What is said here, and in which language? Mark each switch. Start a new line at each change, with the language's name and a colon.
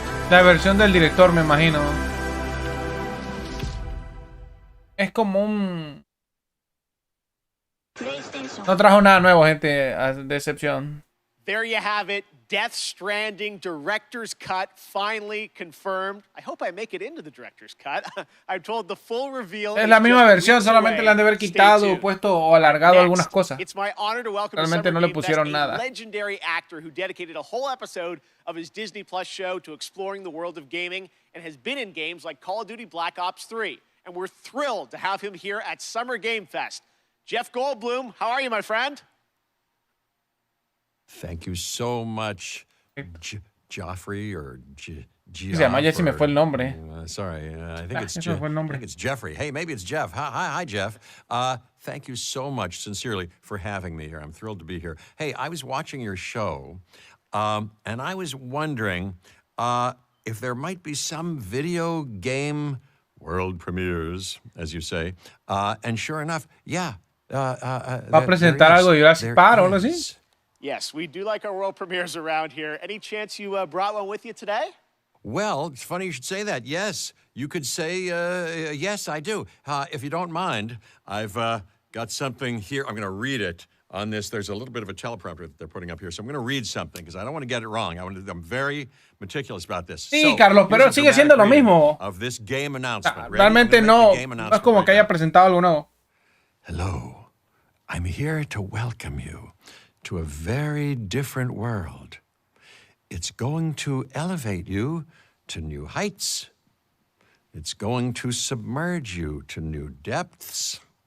Spanish: La versión del director, me imagino. Es como un... No trajo nada nuevo, gente, a decepción.
English: There you have it. Death Stranding Director's Cut finally confirmed. I hope I make it into the Director's Cut. I'm told the full reveal.
Spanish: Es la misma versión, solamente le han de haber quitado, puesto o alargado algunas cosas.
English: It's my honor to welcome
Spanish: Realmente no le pusieron nada.
English: a legendary actor who dedicated a whole episode of his Disney Plus show to exploring the world of gaming and has been in games like Call of Duty Black Ops 3. And we're thrilled to have him here at Summer Game Fest. Jeff Goldblum, how are you, my friend? Thank you so much, Joffrey or
Spanish: Se llama, ya se me fue el nombre.
English: Sorry, I think it's
Spanish: se me fue el nombre.
English: I think it's Jeffrey. Hey, maybe it's Jeff. Hi, Jeff. Thank you so much, sincerely, for having me here. I'm thrilled to be here. Hey, I was watching your show, and I was wondering if there might be some video game world premieres, as you say. And sure enough, yeah.
Spanish: ¿Va a presentar algo de Jurassic Park o algo así?
English: Yes, we do like our world premieres around here. Any chance you brought one with you today? Well, it's funny you should say that. Yes, you could say, yes, I do. If you don't mind, I've got something here. I'm going to read it on this. There's a little bit of a teleprompter that they're putting up here. So I'm going to read something because I don't want to get it wrong. I'm very meticulous about this.
Spanish: Sí, Carlos, pero sigue siendo lo mismo.
English: Of this game announcement.
Spanish: Realmente no es como que haya presentado algo nuevo.
English: Hello, I'm here to welcome you to a very different world. It's going to elevate you to new heights. It's going to submerge you to new depths.